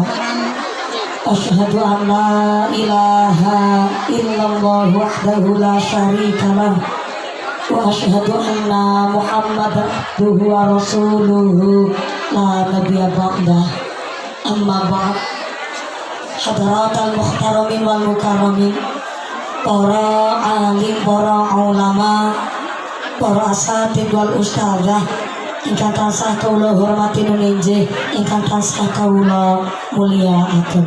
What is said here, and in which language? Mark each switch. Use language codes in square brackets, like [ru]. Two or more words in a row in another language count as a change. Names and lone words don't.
[ar] أشهد أن لا إله إلا الله وحده لا شريك له وأشهد أن محمدا عبده ورسوله لا نبي بعده. أما بعد. حضرات المحترمين والمكرمين, [jv] para alim, para ulama, para [ar] الأساتيذ والأستاذة [jv] ingkang tansah kawula hormati nuninjih, ingkang tansah kawula mulyakaken.